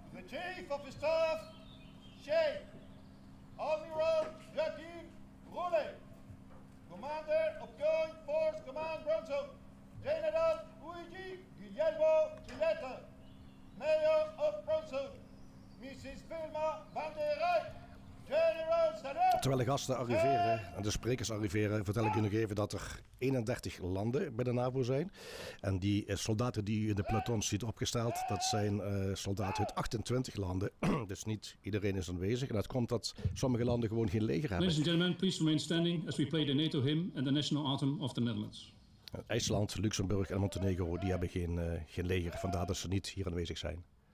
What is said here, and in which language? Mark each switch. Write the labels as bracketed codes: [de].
[en] Chief of the Staff, Sheikh, Admiral Joachim Rolle, Commander of Joint Force Command Brunsum, General Luigi Guillermo Gillette, Mayor of Brunsum, Mrs. Vilma van der Rijk, General Salut. [nl] Terwijl de gasten arriveren en de sprekers arriveren, vertel ik u nog even dat er 31 landen bij de NAVO zijn. En die soldaten die u in de pelotons ziet opgesteld, dat zijn soldaten uit 28 landen. Dus niet iedereen is aanwezig. En dat komt dat sommige landen gewoon geen leger hebben. [en] Ladies and gentlemen, please remain standing as we play the NATO hymn and the national anthem of the Netherlands. [nl] IJsland, Luxemburg en Montenegro die hebben geen leger. Vandaar dat ze niet hier aanwezig zijn.